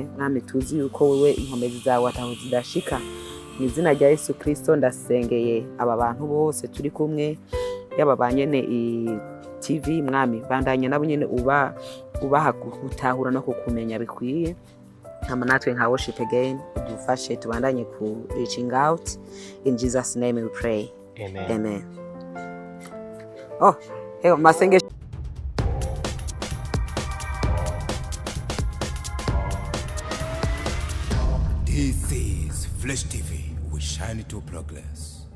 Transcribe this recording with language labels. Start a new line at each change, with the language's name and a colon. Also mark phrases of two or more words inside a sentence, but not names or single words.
Rundi: mwami tuzi yuko wewe inkomezi zawe ataho zidashika mu izina rya Yesu Kristo ndasengeye aba bantu bose turi kumwe yaba banyene TV mwami bandanya nabo nyene ubaha gutahura no kukumenya bikwiye hama natwe nka Worship Again dufashe tubandanye ku
English: reaching out in Jesus name we pray. Amen. Amen. Oh, hey, masenge. This is Flesh shine to progress.